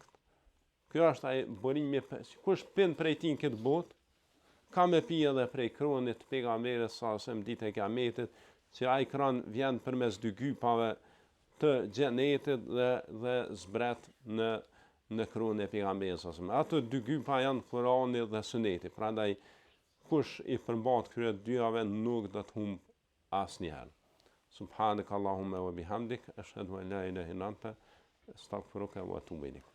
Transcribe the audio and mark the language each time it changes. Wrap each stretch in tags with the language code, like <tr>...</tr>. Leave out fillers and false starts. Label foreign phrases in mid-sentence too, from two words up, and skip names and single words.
<sq>Kjo është ai burimi, kush pin prej tij në këtë botë, ka me pi edhe prej kronit të pejgamberit sa sem ditë e kiametit, që ai kron vjen përmes dy gypave të xhenetit dhe zbret në kronin e pejgamberit sa sem. Ato dy gypa janë Kurani dhe Suneti. Prandaj kush i përmban këtyre dyave nuk do të humb asnjëherë.</sq> <ar>سبحانك اللهم وبحمدك أشهد أن لا إله إلا أنت أستغفرك وأتوب إليك.</ar>